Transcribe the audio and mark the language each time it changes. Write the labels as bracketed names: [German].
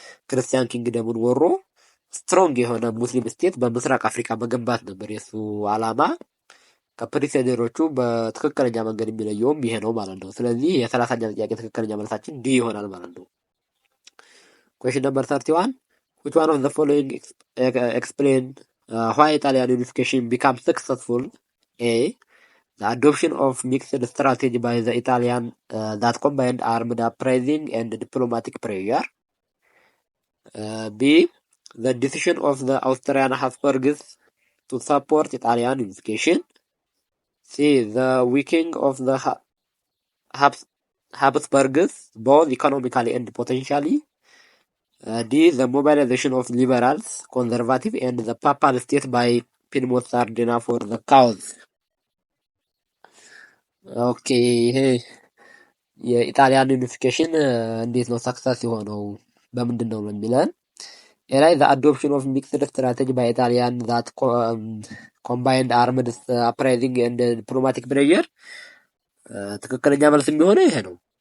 [Amharic] ክርስቲያን ኪንግደሙን ወሮ ስትሮንግ የሆነ ሙስሊም ስቴት በምስራቅ አፍሪካ መገንባት ነበር የሱ አላማ። ከፕሪሴደሮቹ በትክክለኛ መንገድ የሚለየውም ይሄ ነው ማለት ነው። ስለዚህ የ30ኛ ጥያቄ ትክክለኛ መልሳችን ዲ ይሆናል ማለት ነው። [English] Question number 31. Which one of the following explain why Italian unification becomes successful? A. The adoption of mixed strategy by the Italian that combined armed uprising and diplomatic pressure. B. The decision of the Austrian Habsburgs to support Italian unification. C. The weakening of the Habsburgs, both economically and potentially. D. The mobilization of liberals, conservative, and the papal state by Piedmont Sardinia for the cause. [Amharic] ኦኬ ይሄ የኢጣሊያን ዩኒፊኬሽን እንዴት ነው ሰክሰስ የሆነው በምንድን ነው የሚለን? [English] ላይ the adoption of mixed strategy by Italian that combined armed uprising and diplomatic pressure [Amharic] ትክክለኛ መልስ የሚሆነው ይሄ ነው።